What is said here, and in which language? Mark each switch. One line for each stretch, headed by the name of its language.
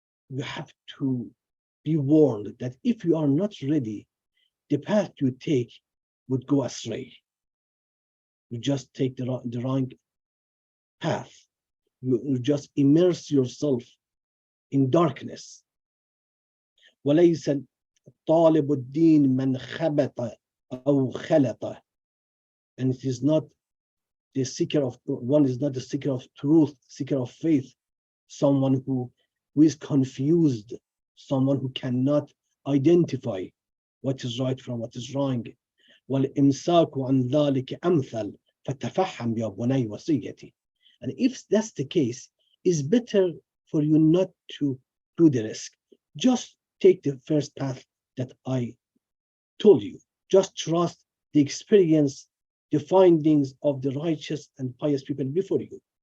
English: You have to be warned that if you are not ready, the path you take would go astray. You just take the wrong path. You just immerse yourself in darkness.
Arabic: وليس طالب الدين من خبط أو خلط.
English: And it is not the seeker of, one is not the seeker of truth, seeker of faith, someone who is confused, someone who cannot identify what is right from what is wrong.
Arabic: والإمساك عن ذلك أمثل فتفهم يا بني وصيتي.
English: And if that's the case, it's better for you not to do the risk. Just take the first path that I told you. Just trust the experience, the findings of the righteous and pious people before you.